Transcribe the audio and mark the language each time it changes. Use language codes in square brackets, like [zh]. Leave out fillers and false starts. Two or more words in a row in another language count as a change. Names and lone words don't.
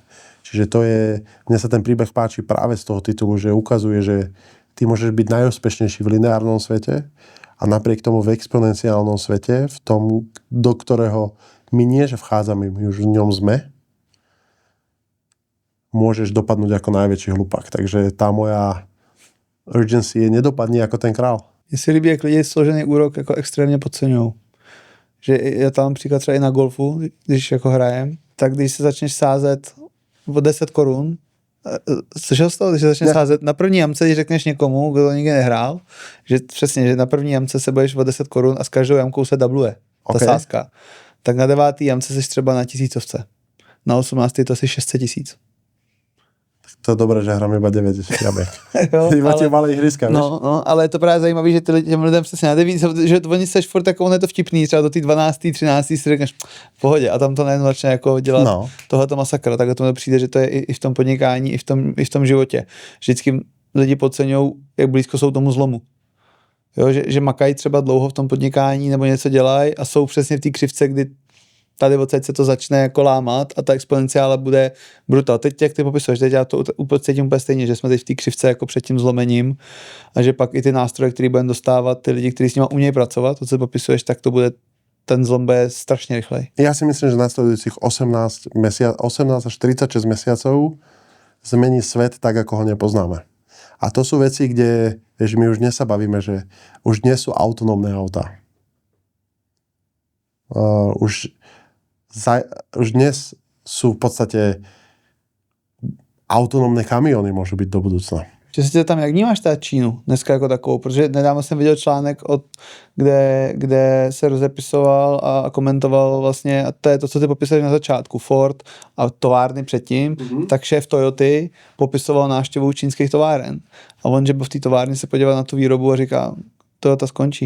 [sk] Čiže to je, mne sa ten príbeh páči práve z toho titulu, že ukazuje, že ty môžeš byť najúspešnejší v lineárnom svete a napriek tomu v exponenciálnom svete, v tom, do ktorého my nie, že vchádzame, my už v ňom sme, môžeš dopadnúť ako najväčší hlupák. Takže tá moja urgency je nedopadni ako ten král. [cs] Mně se líbí, jak lidi složený úrok jako extrémně podceňují. Že já tam například třeba i na golfu, když jako hrajem, tak když se začneš sázet o 10 korun, slyšel jsi to, když se začneš sázet na první jamce, když řekneš někomu, kdo nikdy nehrál, že přesně, že na první jamce se budeš o 10 korun a s každou jamkou se dubluje ta sázka. Tak na 9. jamce jsi třeba na 1000. Na 18. to asi 600 000. [sk] To je dobré, že hrám iba 9 jamek. Iba tie malé ihriska, vieš? No, [cs] ale je to právě zajímavé, že těm lidem přesně na 9, že oni seš furt tak, on je to vtipný, třeba do té 12., 13. si řekneš v pohodě a tam to najednou začne jako dělat tohleto masakra, tak to mi přijde, že to je i v tom podnikání, i v tom životě. Vždycky lidi podceňují, jak blízko jsou tomu zlomu. Jo, že makají třeba dlouho v tom podnikání nebo něco dělají a jsou přesně v té křivce, kdy tady odsaď se to začne jako lámat a ta exponenciála bude brutál. Teď, jak ty popisuješ, teď já to cítím úplně stejně, že jsme teď v té křivce jako před tím zlomením a že pak i ty nástroje, které budeme dostávat, ty lidi, kteří s nimi umějí pracovat, to, co popisuješ, tak to bude, ten zlom bude strašně rychlej. [sk] Ja si myslím, že nasledujúcich 18 až 36 mesiacov zmení svet tak, ako ho nepoznáme. A to sú veci, kde, vieš, my už dnes sa bavíme, že už dnes sú autonómne autá. Už dnes sú v podstate autonómne kamiony môžu byť do budúcna. [cs] Že se tam, jak vnímáš ta Čínu dneska jako takovou, protože nedávno jsem viděl článek, kde se rozepisoval a komentoval vlastně, a to je to, co ty popisali na začátku, Ford a továrny předtím, tak šéf Toyoty popisoval návštěvu čínských továren. A on, že byl v té továrně se podíval na tu výrobu a říká, Toyota skončí.